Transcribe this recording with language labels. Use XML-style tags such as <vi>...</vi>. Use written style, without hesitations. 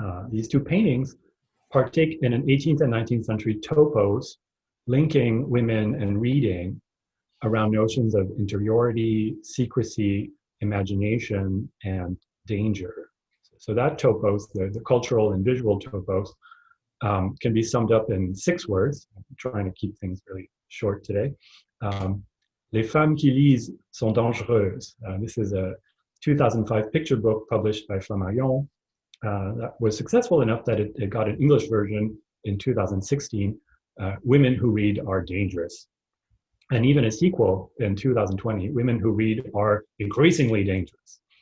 <en>These two paintings partake in an 18th and 19th century topos linking women and reading around notions of interiority, secrecy, imagination, and danger. So that topos, the cultural and visual topos, can be summed up in 6 words. I'm trying to keep things really short today.</en> <fr>Les femmes qui lisent sont dangereuses.</fr> <en>This is a 2005 picture book published by Flammarion that was successful enough that it got an English version in 2016. Women Who Read Are Dangerous. And even a sequel in 2020, Women Who Read Are Increasingly Dangerous.</en>